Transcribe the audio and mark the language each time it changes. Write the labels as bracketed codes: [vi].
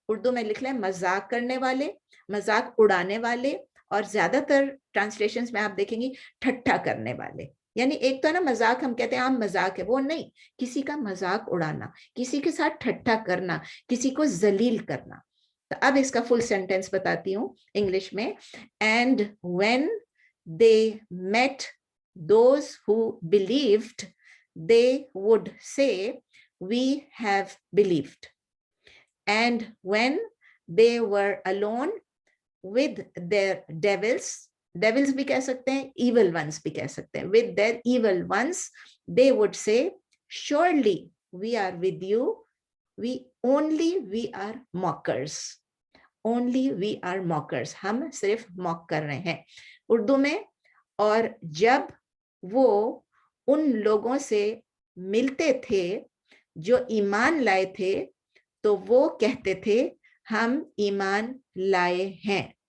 [ur] اردو میں لکھ لیں مذاق کرنے والے, مذاق اڑانے والے, اور زیادہ تر ٹرانسلیشنز میں آپ دیکھیں گی ٹھٹھا کرنے والے. یعنی ایک تو نا مذاق ہم کہتے ہیں عام مذاق ہے, وہ نہیں, کسی کا مذاق اڑانا, کسی کے ساتھ ٹھٹھا کرنا, کسی کو ذلیل کرنا. تو اب اس کا فل سینٹینس بتاتی ہوں انگلش میں. [en] And when they met those who believed, they would say, we have believed. And when they were alone with their devils, devils [ur] بھی کہہ سکتے ہیں, [en] evil ones بھی کہہ سکتے ہیں, with their evil ones, they would say, surely we are with you, we are mockers. Only we are mockers, [ur] ہم صرف موک کر رہے ہیں, اردو میں. اور جب وہ ان لوگوں سے ملتے تھے جو ایمان لائے تھے تو وہ کہتے تھے ہم ایمان لائے ہیں.